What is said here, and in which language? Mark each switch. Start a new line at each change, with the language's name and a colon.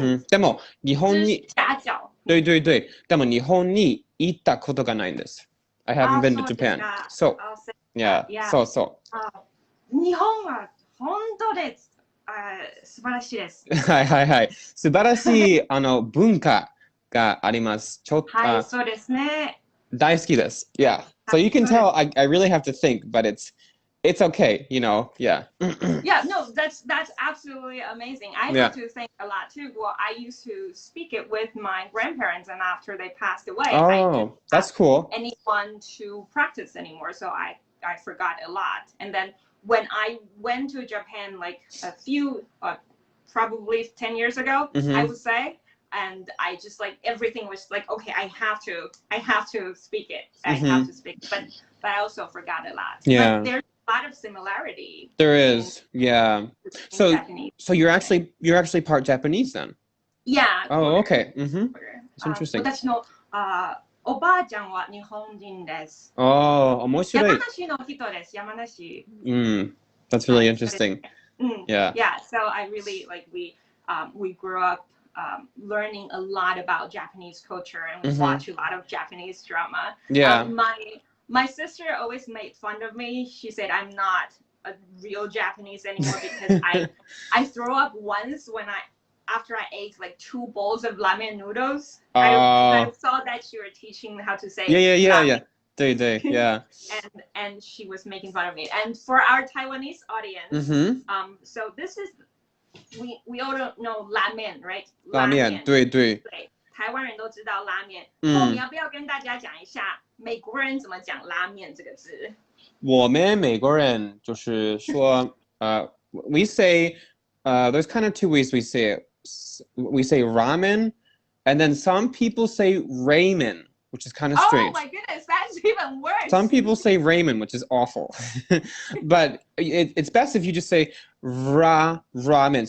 Japanese: でも日本に对でも日本に行ったことがないんです。
English: I haven't been to Japan. So yeah,
Japanese: そう。日本は本当です素晴らしいです。はい素晴らしい文化があります。はいそうですね。大好きです。
English: Yeah. So you can tell I really have to think, but it's okay, you know. Yeah. Yeah, no, that's absolutely amazing. I have to think a lot too. Well, I used to speak it with my grandparents, and after they passed away, I didn't that's cool. Anyone to practice anymore, so I forgot a lot. And then when I went to Japan, like a few, probably 10 years ago, I would say. And I just like everything was like, okay, I have to speak it. I have to speak it. But I also forgot a lot. Yeah. But there's a lot of similarity. There is, yeah. So you're actually part Japanese then? Yeah. Oh, okay. It's interesting.
Japanese: 私のおばあちゃんは日本人です。面白い。山梨の人です。山梨。
English: That's really interesting. Yeah. So I really like we grew up learning a lot about Japanese culture and we watch a lot of Japanese drama. Yeah. My sister always made fun of me. She said I'm not a real Japanese anymore because I throw up once after I ate like 2 bowls of ramen noodles. I saw that you were teaching how to say yeah.
Chinese: 对对
English: yeah. and she was making fun of me. And for our Taiwanese audience, so this is we all don't know 拉面 right?
Chinese: 拉面对对。对，台湾人都知道拉面。你要不要跟大家讲一下美国人怎么讲拉面这个字？我们美国人就是说
English: we say there's kind of 2 ways we say it. We say ramen, and then some people say ramen, which is kind of strange. Oh my goodness, that's even worse. Some people say ramen, which is awful. But it's best if you just say ramen.